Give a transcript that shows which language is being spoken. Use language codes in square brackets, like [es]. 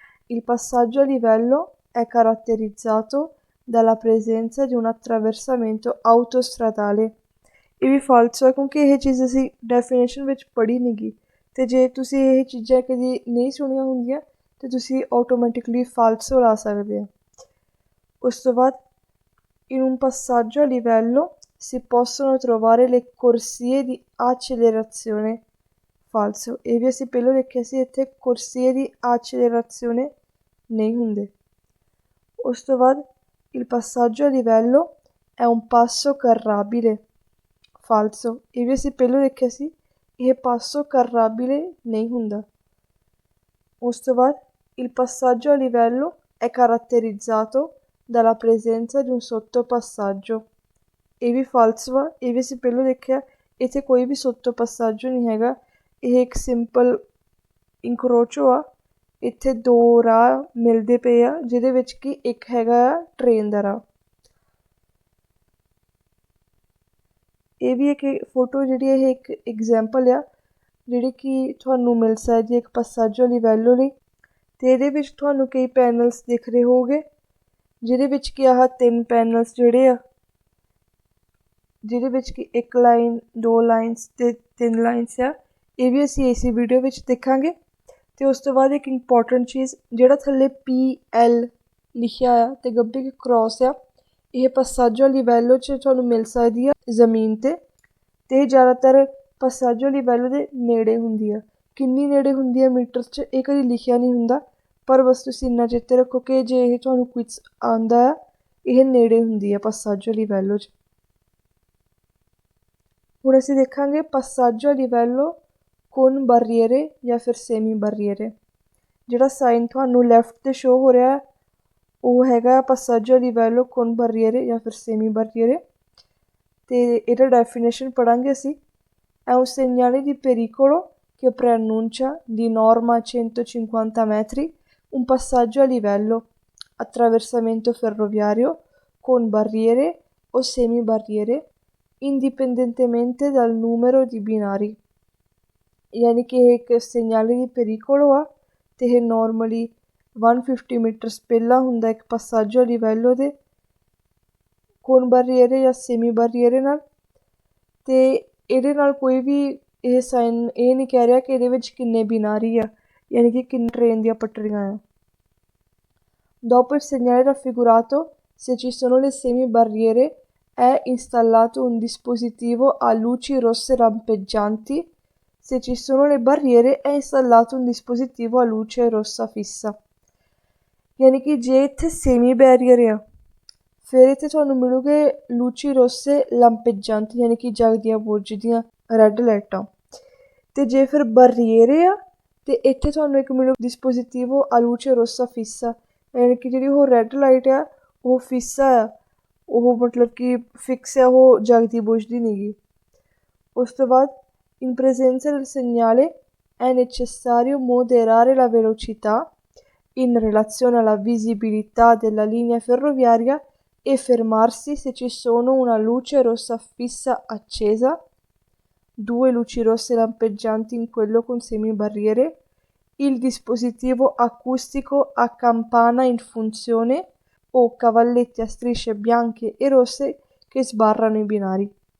[it] il passaggio a livello è caratterizzato dalla presenza di un attraversamento autostradale, [pa] ਇਹ ਵੀ false ਹੈ ਕਿਉਂਕਿ ਇਹ ਚੀਜ਼ ਅਸੀਂ ਡੈਫੀਨੇਸ਼ਨ ਵਿੱਚ ਪੜ੍ਹੀ ਨਹੀਂ ਗੀ ਤੇ ਜੇ ਤੁਸੀਂ ਇਹ ਚੀਜ਼ਾਂ ਕਦੀ ਨਹੀਂ ਸੁਣੀਆਂ ਹੁੰਦੀਆਂ ਤੇ ਤੁਸੀਂ ਆਟੋਮੈਟਿਕਲੀ ਫਾਲਸੋ ਲਾ ਸਕਦੇ ਆ। ਉਸ ਤੋਂ ਬਾਅਦ [it] in un passaggio a livello si possono trovare le corsie di accelerazione, falso। [pa] ਇਹ ਵੀ ਅਸੀਂ ਪਹਿਲਾਂ ਦੇਖਿਆ ਸੀ, ਇੱਥੇ [it] corsie di accelerazione [pa] ਨਹੀਂ ਹੁੰਦੇ। ਉਸ ਤੋਂ ਬਾਅਦ [it] il passaggio a livello è un passo carrabile, falso। [pa] ਇਹ ਵੀ ਅਸੀਂ ਪਹਿਲਾਂ ਦੇਖਿਆ ਸੀ, ਇਹ [it] passo carrabile [pa] ਨਹੀਂ ਹੁੰਦਾ। ਉਸ ਤੋਂ ਬਾਅਦ [it] il passaggio a livello è caratterizzato dalla presenza di un sottopassaggio, [pa] ਇਹ ਵੀ ਫਾਲਸ ਵਾ। ਇਹ ਵੀ ਅਸੀਂ ਪਹਿਲਾਂ ਦੇਖਿਆ, ਇੱਥੇ ਕੋਈ ਵੀ sottopassaggio ਨਹੀਂ ਹੈਗਾ, ਇਹ ਇੱਕ ਸਿੰਪਲ incrocio ਆ ਇੱਥੇ ਦੋ ਰਾਹ ਮਿਲਦੇ ਪਏ ਆ, ਜਿਹਦੇ ਵਿੱਚ ਕਿ ਇੱਕ ਹੈਗਾ ਆ ਟ੍ਰੇਨ ਦਾ ਰਾਹ। ਇਹ ਵੀ ਇੱਕ ਫੋਟੋ ਜਿਹੜੀ ਇਹ ਇੱਕ ਐਗਜ਼ਾਮਪਲ ਆ ਜਿਹੜੀ ਕਿ ਤੁਹਾਨੂੰ ਮਿਲ ਸਕਦੀ ਇੱਕ passaggio a livello ਲਈ। ਅਤੇ ਇਹਦੇ ਵਿੱਚ ਤੁਹਾਨੂੰ ਕਈ ਪੈਨਲਸ ਦਿਖ ਰਹੇ ਹੋਊਗੇ, ਜਿਹਦੇ ਵਿੱਚ ਕਿ ਆਹ 3 ਪੈਨਲਸ ਜਿਹੜੇ ਆ, ਜਿਹਦੇ ਵਿੱਚ ਕਿ 1 ਲਾਈਨ 2 ਲਾਈਨਸ ਅਤੇ 3 ਲਾਈਨਸ ਆ। ਇਹ ਵੀ ਅਸੀਂ ਇਸੇ ਵੀਡੀਓ ਵਿੱਚ ਦੇਖਾਂਗੇ। ਅਤੇ ਉਸ ਤੋਂ ਬਾਅਦ ਇੱਕ ਇੰਪੋਰਟੈਂਟ ਚੀਜ਼, ਜਿਹੜਾ ਥੱਲੇ PL ਲਿਖਿਆ ਆ ਅਤੇ ਗੱਭੇ ਇੱਕ ਕ੍ਰੋਸ ਆ, ਇਹ passaggio a livello 'ਚ ਤੁਹਾਨੂੰ ਮਿਲ ਸਕਦੀ ਆ ਜ਼ਮੀਨ 'ਤੇ। ਅਤੇ ਇਹ ਜ਼ਿਆਦਾਤਰ passaggio a livello ਦੇ ਨੇੜੇ ਹੁੰਦੀ ਆ। ਕਿੰਨੀ ਨੇੜੇ ਹੁੰਦੀ ਆ ਮੀਟਰ 'ਚ ਇਹ ਕਦੇ ਲਿਖਿਆ ਨਹੀਂ ਹੁੰਦਾ, ਪਰ ਬਸ ਤੁਸੀਂ ਇੰਨਾ ਚੇਤੇ ਰੱਖੋ ਕਿ ਜੇ ਇਹ ਤੁਹਾਨੂੰ ਕੁਇਜ਼ ਆਉਂਦਾ ਆ, ਇਹ ਨੇੜੇ ਹੁੰਦੀ ਆ passaggio a livello 'ਚ। ਹੁਣ ਅਸੀਂ ਦੇਖਾਂਗੇ [it] passaggio a livello con barriere [pa] ਜਾਂ ਫਿਰ semi barriere। ਜਿਹੜਾ ਸਾਈਨ ਤੁਹਾਨੂੰ ਲੈਫਟ 'ਤੇ ਸ਼ੋ ਹੋ ਰਿਹਾ ਉਹ ਹੈਗਾ [it] passaggio a livello con barriere [pa] ਜਾਂ ਫਿਰ semi barriere। ਅਤੇ ਇਹਦਾ ਡੈਫੀਨੇਸ਼ਨ ਪੜ੍ਹਾਂਗੇ ਅਸੀਂ। [it] È un segnale di pericolo che preannuncia di norma a 150 metri un passaggio a livello, attraversamento ferroviario con barriere o semi barriere indipendentemente dal numero di binari। [pa] ਯਾਨੀ ਕਿ ਇਹ ਇੱਕ [it] segnale di pericolo [pa] ਆ ਅਤੇ ਇਹ ਨੋਰਮਲੀ 150 ਮੀਟਰਸ ਪਹਿਲਾਂ ਹੁੰਦਾ ਇੱਕ passaggio a livello ਦੇ [it] con barriere [pa] ਜਾਂ semi barriere ਨਾਲ। ਅਤੇ ਇਹਦੇ ਨਾਲ ਕੋਈ ਵੀ ਇਹ ਸਾਈਨ ਇਹ ਨਹੀਂ ਕਹਿ ਰਿਹਾ ਕਿ ਇਹਦੇ ਵਿੱਚ ਕਿੰਨੇ ਬਿਨਾਰੀ ਆ, ਯਾਨੀ ਕਿ ਕਿੰਨੇ ਟ੍ਰੇਨ ਦੀਆਂ ਪਟੜੀਆਂ ਆ। [it] Dopo il segnale raffigurato, se ci sono le semi barriere, è installato un dispositivo a luci rosse lampeggianti. Se ci sono le barriere, è installato un dispositivo a luce rossa fissa। [pa] ਯਾਨੀ ਕਿ ਜੇ ਇੱਥੇ ਸੇਮੀ ਬੈਰੀਅਰ ਆ, ਫਿਰ ਇੱਥੇ ਤੁਹਾਨੂੰ ਮਿਲੂਗੇ ਲੂਚੀ ਰੋਸੇ ਲਾਂਪੇਜਾਂਤੀ, ਯਾਨੀ ਕਿ ਜਗਦੀਆਂ ਬੁਝਦੀਆਂ ਰੈੱਡ ਲਾਈਟਾਂ। ਅਤੇ ਜੇ ਫਿਰ ਬਰੀਏਰੇ ਆ ਅਤੇ ਇੱਥੇ ਤੁਹਾਨੂੰ ਇੱਕ ਮਿਲੂ ਡਿਸਪੋਜ਼ੀਟਿਵੋ ਆ ਲੂਚੇ ਰੋਸਾ ਫਿਸਾ, ਯਾਨੀ ਕਿ ਜਿਹੜੀ ਉਹ ਰੈੱਡ ਲਾਈਟ ਆ ਉਹ ਫਿਸਾ ਆ, ਉਹ ਮਤਲਬ ਕਿ ਫਿਕਸ ਆ, ਉਹ ਜਗਦੀ ਬੁਝਦੀ ਨਹੀਂ ਗੀ। ਉਸ ਤੋਂ ਬਾਅਦ [it] in presenza del segnale è necessario moderare la velocità in relazione alla visibilità della linea ferroviaria e fermarsi se ci sono una luce rossa fissa accesa, 2 luci rosse lampeggianti in quello con semibarriere, il dispositivo acustico a campana in funzione o cavalletti a strisce bianche e rosse che sbarrano i binari।